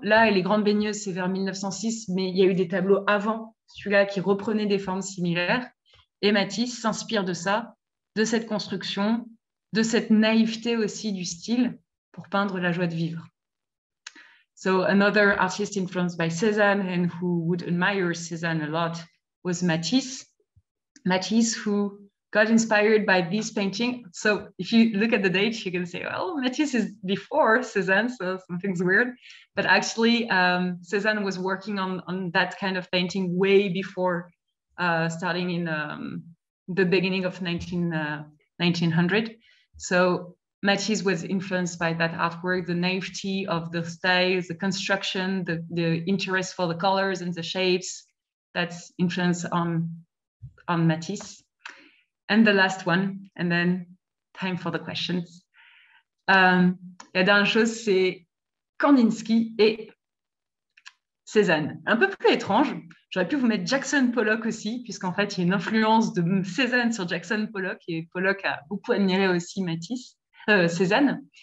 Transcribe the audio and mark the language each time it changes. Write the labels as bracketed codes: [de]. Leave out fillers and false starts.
[fr] Là, Les Grandes Baigneuses, c'est vers 1906, mais il y a eu des tableaux avant celui-là qui reprenaient des formes similaires. Et Matisse s'inspire de ça, de cette construction, de cette naïveté aussi du style pour peindre la joie de vivre. [en] So another artist influenced by Cézanne and who would admire Cézanne a lot was Matisse. Matisse, who got inspired by this painting. So if you look at the date, you can say, well, Matisse is before Cézanne, so something's weird. But actually, Cézanne was working on that kind of painting way before, starting in the beginning of 1900. So Matisse was influenced by that artwork, the naivety of the styles, the construction, the interest for the colors and the shapes. That's influence on Matisse. And the last one, and then time for the questions. [fr] La dernière chose, c'est Kandinsky et Cézanne. Un peu plus étrange, j'aurais pu vous mettre Jackson Pollock aussi, puisqu'en fait, il y a une influence de Cézanne sur Jackson Pollock, et Pollock a beaucoup admiré aussi Cézanne.